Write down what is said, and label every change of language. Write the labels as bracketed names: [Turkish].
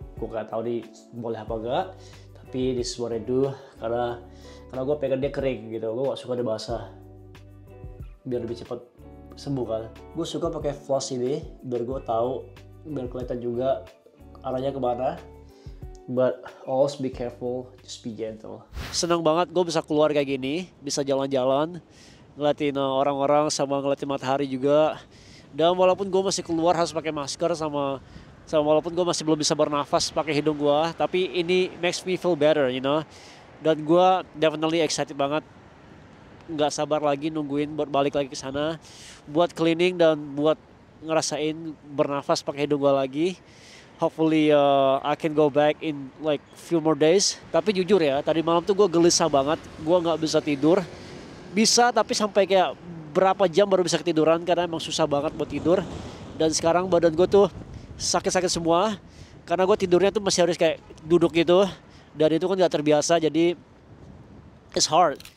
[Indonesian] Gue nggak tahu nih boleh apa enggak. Tapi [English] this is what I do [Indonesian] karena gue pengen dia kering gitu, gue gak suka dia basah biar lebih cepat sembuh kan. Gue suka pakai floss ini biar gue tahu, biar kelihatan juga arahnya kemana. [English] But always be careful, just be gentle. [Indonesian] Senang banget gue bisa keluar kayak gini, bisa jalan-jalan, ngeliatin orang-orang sama ngeliatin matahari juga. Dan walaupun gue masih keluar harus pakai masker sama walaupun gue masih belum bisa bernafas pakai hidung gue, tapi ini [English] makes me feel better, you know. [Indonesian] Dan gue definitely excited banget, nggak sabar lagi nungguin buat balik lagi ke sana, buat cleaning dan buat ngerasain bernafas pakai hidung gue lagi. [English] Hopefully I can go back in like few more days. [Indonesian] Tapi jujur ya, tadi malam tuh gue gelisah banget, gue nggak bisa tidur. Bisa tapi sampai kayak berapa jam baru bisa ketiduran karena emang susah banget buat tidur. Dan sekarang badan gue tuh sakit-sakit semua karena gue tidurnya tuh masih harus kayak duduk gitu. Dan itu kan gak terbiasa, jadi [English] it's hard.